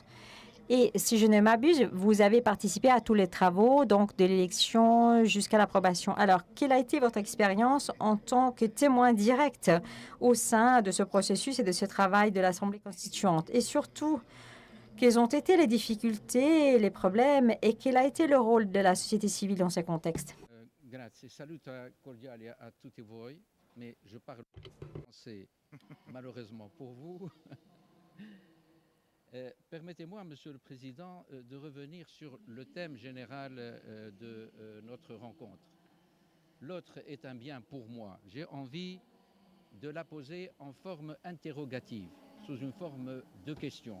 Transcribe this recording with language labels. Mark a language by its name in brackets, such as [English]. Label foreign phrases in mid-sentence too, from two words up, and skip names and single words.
[French] Et si je ne m'abuse, vous avez participé à tous les travaux, donc de l'élection jusqu'à l'approbation. Alors, quelle a été votre expérience en tant que témoin direct au sein de ce processus et de ce travail de l'Assemblée constituante? Et surtout, quelles ont été les difficultés, les problèmes et quel a été le rôle de la société civile dans ces contextes? [Italian] Grazie, saluto cordiali a tutti voi, [French] mais je parle français malheureusement pour vous. Permettez-moi, Monsieur le Président, de revenir sur le thème général de notre rencontre. L'autre est un bien pour moi. J'ai envie de la poser en forme interrogative, sous une forme de question.